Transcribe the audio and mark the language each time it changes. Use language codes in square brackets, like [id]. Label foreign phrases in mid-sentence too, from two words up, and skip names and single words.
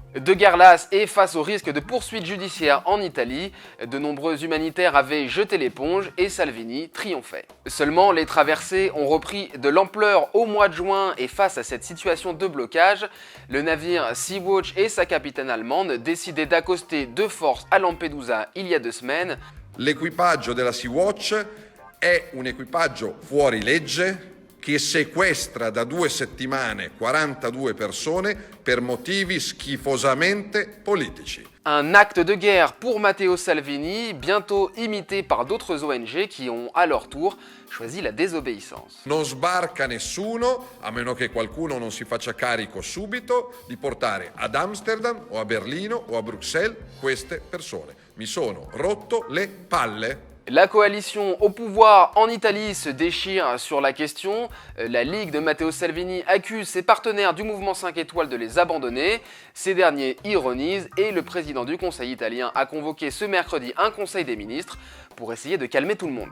[fr] De guerre lasse et face au risque de poursuites judiciaire en Italie, de nombreux humanitaires avaient jeté l'éponge et Salvini triomphait. Seulement, les traversées ont repris de l'ampleur au mois de juin et face à cette situation de blocage, le navire Sea-Watch et sa capitaine allemande décidaient d'accoster de force à Lampedusa il y a 2 semaines. [it] L'equipaggio della Sea-Watch è un equipaggio fuori legge che sequestra da 2 settimane 42 persone per motivi schifosamente politici. [fr] Un acte de guerre pour Matteo Salvini, bientôt imité par d'autres ONG qui ont à leur tour choisi la désobéissance. [it] Non sbarca nessuno, a meno che qualcuno non si faccia carico subito di portare ad Amsterdam o a Berlino o a Bruxelles queste persone. Mi sono rotto le palle. [fr] La coalition au pouvoir en Italie se déchire sur la question. La Ligue de Matteo Salvini accuse ses partenaires du mouvement 5 étoiles de les abandonner. Ces derniers ironisent et le président du Conseil italien a convoqué ce mercredi un conseil des ministres pour essayer de calmer tout le monde.